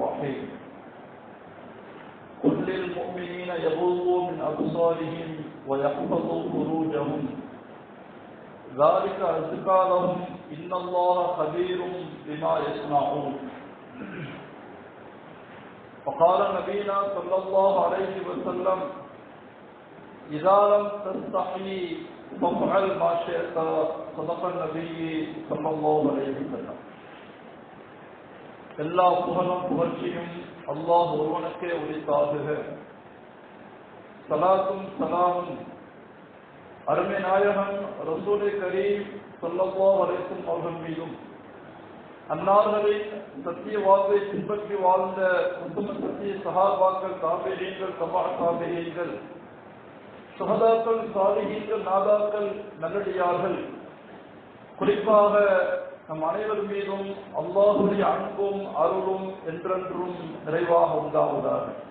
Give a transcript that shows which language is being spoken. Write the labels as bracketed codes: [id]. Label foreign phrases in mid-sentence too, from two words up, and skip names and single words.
[ar] الرحيم قل للمؤمنين يغضوا من أبصارهم ويحفظوا فروجهم ذلك أزكى لهم إن الله خبير بما يصنعون. وقال نبينا صلى الله عليه وسلم إذا لم تستحي فافعل ما شئت. صدق النبي صلى الله عليه وسلم. [ta] எல்லா புகழும் புகழ்ச்சியும் அல்லாஹ் ஒருவனுக்கே உரித்தாகுக. ஸலாத்தும் ஸலாமும் அருமை நாயகன் [ar] رسول كريم صلى الله عليه وسلم [ta] அவர்கள் மீதும், அன்னார்களின் சத்திய வாழ்வை பின்பற்றி வாழ்ந்த உத்தம சத்திய சஹாபாக்கள், தாபீஈன்கள், தபா தாபீஈன்கள், சுஹதாக்கள், சாலிஹீன்கள், நாதாக்கள், நல்லடியார்கள், குறிப்பாக நம் அனைவர் மீதும் அல்லாஹுடைய அன்பும் அருளும் என்றென்றும் நிறைவாக உண்டாவதாக.